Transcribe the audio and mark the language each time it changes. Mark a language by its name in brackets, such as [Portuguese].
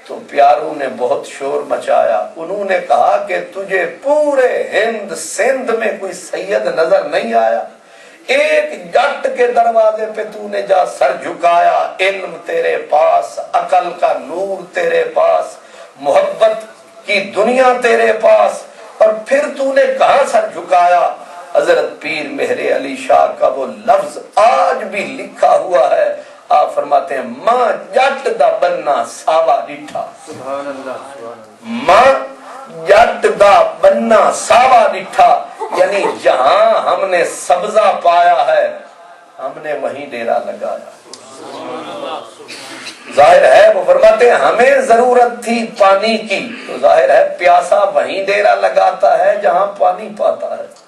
[Urdu] پیاروں نے بہت شور مچایا. انہوں نے کہا کہ تجھے پورے ہند سندھ میں کوئی سید نظر نہیں آیا؟ ایک جٹ کے دروازے پہ تو نے جا سر جھکایا. علم تیرے پاس، عقل کا نور تیرے پاس، محبت کی دنیا تیرے پاس، اور پھر تو نے کہاں سر جھکایا؟ حضرت پیر مہر علی شاہ کا وہ لفظ آج بھی لکھا ہوا ہے. آپ فرماتے ہیں [Punjabi] ماں جٹ دا بننا ساوا ڈٹھا. [Urdu] سبحان اللہ. [Punjabi] ماں جٹ دا بننا ساوا ڈٹھا، [Urdu] یعنی جہاں ہم نے سبزہ پایا ہے ہم نے وہیں ڈیرا لگایا. ظاہر ہے وہ فرماتے ہیں ہمیں ضرورت تھی پانی کی، تو ظاہر ہے پیاسا وہیں ڈیرا لگاتا ہے جہاں پانی پاتا ہے.